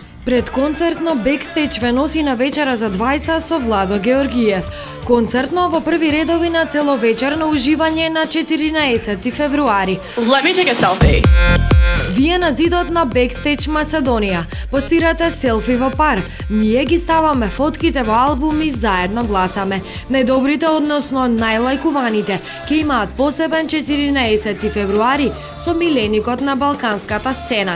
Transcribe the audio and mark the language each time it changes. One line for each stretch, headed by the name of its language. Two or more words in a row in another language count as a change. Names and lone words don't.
Macedonian: Предконцертно бекстејдж ве носи на вечера за двајца со Владо Георгиев. Концертно во први редови на целовечерно уживање на 14 февруари.
English: Let me take a selfie.
Macedonian: Вие на зидот на Бекстејдж Македонија постирате селфи во пар. Ние ги ставаме фотките во албум и заедно гласаме. Најдобрите, односно најлајкуваните, ќе имаат посебен 14 февруари со миленикот на балканската сцена.